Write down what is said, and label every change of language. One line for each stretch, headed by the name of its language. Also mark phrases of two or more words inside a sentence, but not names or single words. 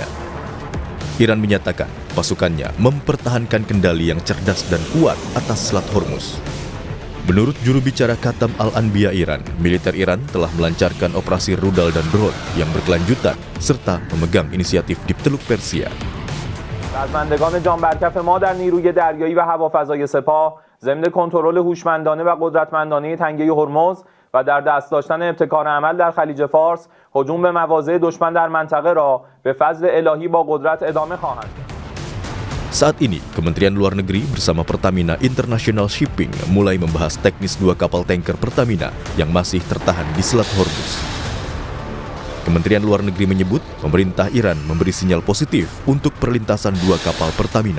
Indonesian: Iran menyatakan pasukannya mempertahankan kendali yang cerdas dan kuat atas Selat Hormuz. Menurut juru bicara Khatam Al-Anbiya Iran, militer Iran telah melancarkan operasi rudal dan drone yang berkelanjutan serta memegang inisiatif di Teluk Persia.
Persian: سازماندگان جانبرکف ما در نیروی دریایی و هوافضای سپاه ضمن کنترل هوشمندانه و قدرتمندانه تنگه هرمز و در دست داشتن ابتکار عمل در خلیج فارس هجوم به مواضع دشمن در منطقه را به فضل الهی با قدرت ادامه خواهند داد.
Indonesian: Saat ini, Kementerian Luar Negeri bersama Pertamina International Shipping mulai membahas teknis dua kapal tanker Pertamina yang masih tertahan di Selat Hormuz. Kementerian Luar Negeri menyebut pemerintah Iran memberi sinyal positif untuk perlintasan dua kapal Pertamina.